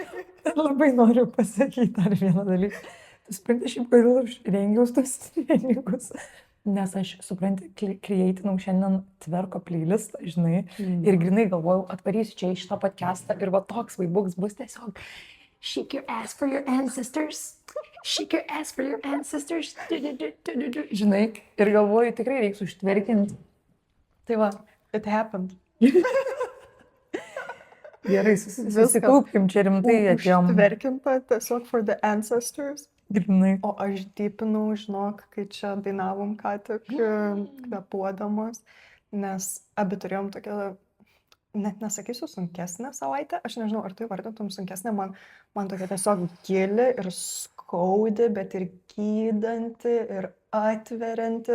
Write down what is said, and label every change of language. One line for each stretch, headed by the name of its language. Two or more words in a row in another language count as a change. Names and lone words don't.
Lithuanian: Labai noriu pasakyti dar vieną dalyką. Tu supranti, šiaip kodėl aš rengiaus tos treningus. Nes aš, supranti, creatinau šiandien tverko playlistą, žinai, ir grinai galvojau, atvarysiu čia į šitą podcastą ir va toks vaibuks bus tiesiog
English: shake your ass for your ancestors, shake your ass for your ancestors,
Lithuanian: žinai, ir galvoju, tikrai reiks užtverkinti. Tai va,
English: it happened.
Lithuanian: Gerai, susikaupkim, čia rimtai atėjom. Užtverkinta tiesiog
English: for the ancestors.
Lithuanian: Grinai. O aš dypinau, žinok, kai čia dainavom ką tik kvepuodamos, nes abi turėjom tokią, net nesakysiu, sunkesnę savaitę. Aš nežinau, ar tu įvardintum sunkesnę, man tokia tiesiog gili ir skaudi, bet ir gydanti ir atverianti.